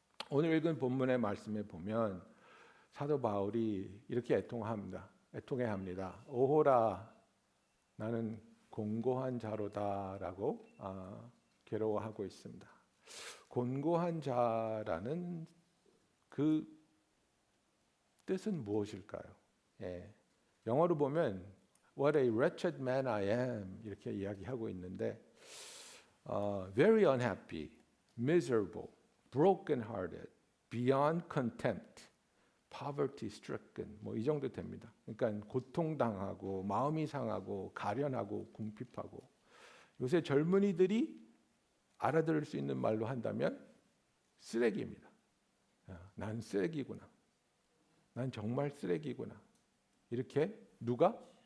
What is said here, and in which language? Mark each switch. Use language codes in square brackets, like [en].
[ko] 오늘 읽은 본문의 말씀에 보면 사도 바울이 이렇게 애통해합니다. 오호라, 나는 공고한 자로다라고 괴로워하고 있습니다. 곤고한 자라는 그 뜻은 무엇일까요? 영어로 보면 [en] What a wretched man I am [ko] 이렇게 이야기하고 있는데 [en] very unhappy, miserable, broken-hearted, beyond contempt, poverty-stricken [ko] 이 정도 됩니다. 그러니까 고통당하고 마음이 상하고 가련하고 궁핍하고 요새 젊은이들이 알아들을 수 있는 말로 한다면 쓰레기입니다. 난 쓰레기구나. 난 정말 쓰레기구나. 이렇게 누가?